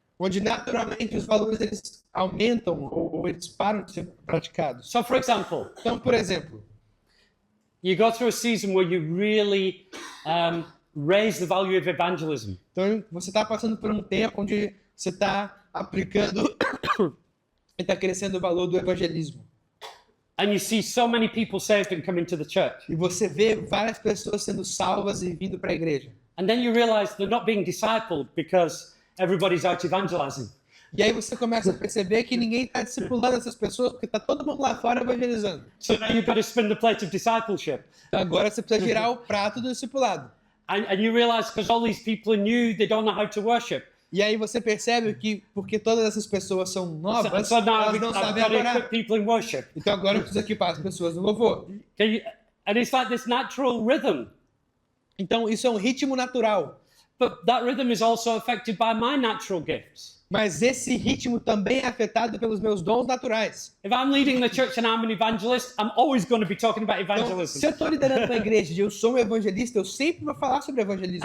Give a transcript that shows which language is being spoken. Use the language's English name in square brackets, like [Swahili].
[Portuguese] onde naturalmente os valores eles aumentam ou eles param de ser praticados. [English] So, for example, [Portuguese] Então, por exemplo, [English] you go through a season where you really raise the value of evangelism. [Portuguese] então você está passando por um tempo onde você está aplicando e está crescendo o valor do evangelismo. [English] And you see so many people saved and coming to the church. [Portuguese] E você vê várias pessoas sendo salvas e vindo para a igreja. [English] And then you realize they're not being discipled because everybody's out evangelizing. [Portuguese] E aí você começa a perceber que ninguém está discipulando essas pessoas porque está todo mundo lá fora evangelizando. [English] So now you've got to spin the plate of discipleship. [Portuguese] Então agora você precisa girar o prato do discipulado. [English] And you realize because all these people are new, they don't know how to worship. [Portuguese] E aí você percebe que porque todas essas pessoas são novas, [English] So now [Portuguese] elas [English] I've [Portuguese] não sabem [English] got to [Portuguese] adorar. [English] equip people in worship. [Portuguese] Então agora eu preciso equipar as pessoas no louvor. [English] And it's like this natural rhythm. [Portuguese] Então isso é um ritmo natural. [English] But that rhythm is also affected by my natural gifts. [Portuguese] Mas esse ritmo também é afetado pelos meus dons naturais. [English] If I'm leading the church and I'm an evangelist, I'm always going to be talking about [Portuguese] Então, [English] evangelism. [Portuguese] se eu estou liderando uma igreja e eu sou um evangelista, eu sempre vou falar sobre evangelismo.